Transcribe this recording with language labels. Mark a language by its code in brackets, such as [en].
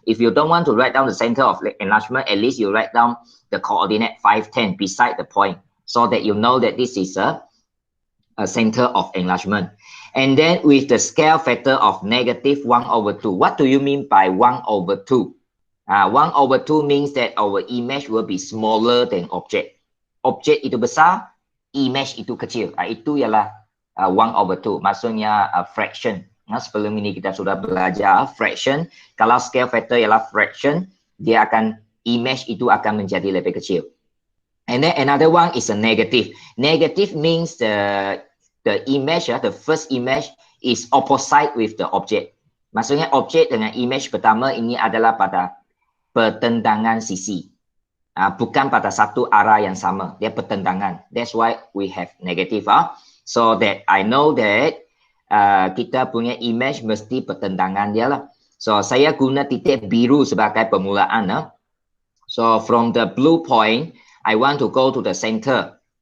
[en] If you don't want to write down the center of enlargement, at least you write down the coordinate 510 beside the point, so that you know that this is a center of enlargement. And then with the scale factor of negative 1/2. What do you mean by 1/2? 1/2 means that our image will be smaller than object. [ms] Object itu besar, image itu kecil. Itu ialah 1/2. Maksudnya fraction. Sebelum ini kita sudah belajar fraction. Kalau scale factor ialah fraction, dia akan, image itu akan menjadi lebih kecil. [en] And then another one is a negative. Negative means the image, the first image is opposite with the object. [ms] Maksudnya objek dengan image pertama ini adalah pada pertentangan sisi. Bukan pada satu arah yang sama. Dia pertentangan. [en] That's why we have negative. So that I know that [ms] kita punya image mesti pertentangan dia lah. [en] So [ms] saya guna titik biru sebagai permulaan. [en] So from the blue point, I want to go to the center.